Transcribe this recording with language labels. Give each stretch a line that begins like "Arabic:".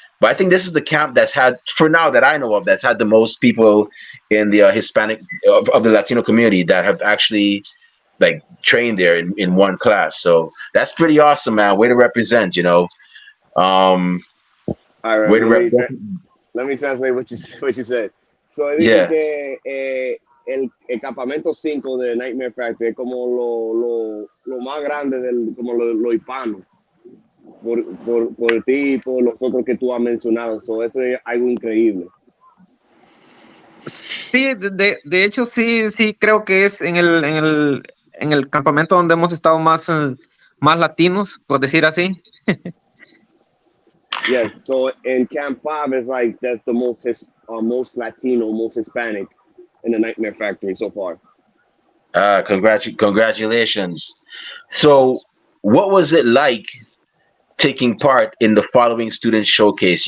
English: But I think this is the camp that's had, for now that I know of, that's had the most people in the Hispanic of the Latino community that have actually like trained there in one class. So that's pretty awesome, man. Way to represent, you know. All right, Way to represent. let me translate what you said. So Yeah.
Spanish: que el campamento 5 de Nightmare Factory es como lo más grande como lo hispano por ti y por los otros que tú has mencionado. So eso es algo increíble. Sí, de hecho sí creo que es en el campamento donde hemos estado más latinos, por decir así.
English: Yes, so in Camp 5 is like that's the most Latino, most Hispanic in the Nightmare Factory so far. Congratulations. So, what was it like taking part in the following student showcase?